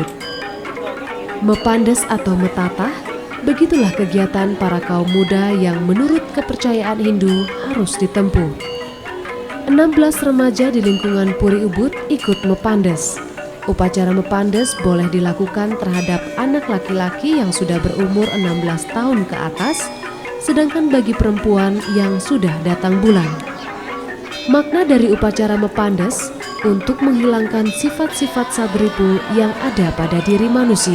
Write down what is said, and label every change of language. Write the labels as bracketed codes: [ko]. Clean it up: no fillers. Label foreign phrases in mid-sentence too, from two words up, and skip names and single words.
[id] Mepandes atau metatah, begitulah kegiatan para kaum muda yang menurut kepercayaan Hindu harus ditempuh. 16 remaja di lingkungan Puri Ubud ikut mepandes. Upacara mepandes boleh dilakukan terhadap anak laki-laki yang sudah berumur 16 tahun ke atas, sedangkan bagi perempuan yang sudah datang bulan. Makna dari upacara mepandes untuk menghilangkan sifat-sifat sadripu yang ada pada diri manusia.